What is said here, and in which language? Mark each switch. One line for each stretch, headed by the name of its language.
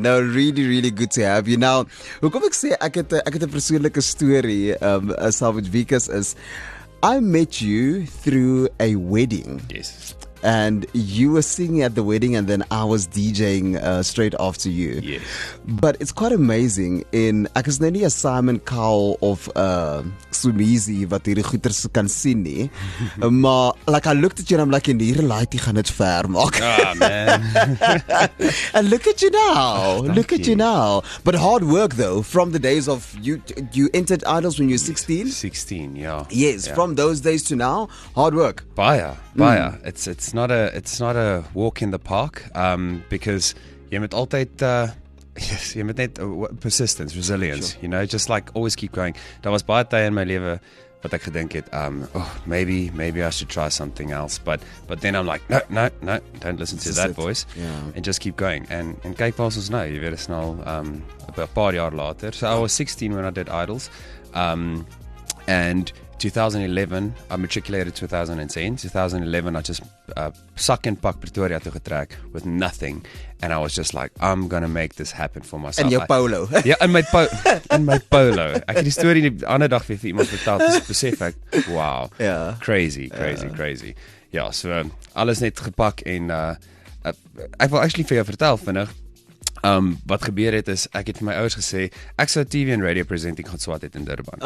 English: No, really good to have you.
Afrikaans: Now, hoekom ek sê, ek het 'n persoonlike storie, saam met Wikus is,
English: I met you through a wedding. Yes. And you were singing at the wedding and then I was DJing straight after you. Yes. But it's quite amazing.
Afrikaans: Ek is nou nie 'n Simon Cowell of Sumizi wat hierdie goeters kan sien nie. Maar
English: like I looked at you and I'm like,
Afrikaans: in hierdie lightie gaan dit ver maak.
English: Ah, man. And look at you now. Look at you now. But hard work though, from the days of you entered Idols when you were 16? 16, yeah. Yes, yeah. From those days to now, hard work. Baie. It's not a walk in the park, because
Afrikaans: jy moet altyd
English: yes,
Afrikaans: jy moet net
English: persistence, resilience, you know, just like always keep going.
Afrikaans: Daar was baie tye in my lewe wat ek gedink het,
English: maybe I should try something else, but then I'm like, no, don't listen to that voice, and just keep going.
Afrikaans: And kyk waar ons nou, jy weet, is nou 'n paar jaar later.
English: So I was 16 when I did Idols, and 2011, I matriculated 2010. 2011, I just
Afrikaans: sak en pak Pretoria toe getrek
English: with nothing, and I was just like, I'm gonna make this happen for myself.
Afrikaans: In jou polo. Ja, in my polo. Ek het die storie die ander dag vir iemand vertel, dus besef ek,
English: wow, crazy.
Afrikaans: Ja, so alles net gepak en ek wil actually vir jou vertel vinnig. Wat gebeur het is, ek het vir my ouers gesê, ek sou TV en radio presenting gaan swat het in Durban.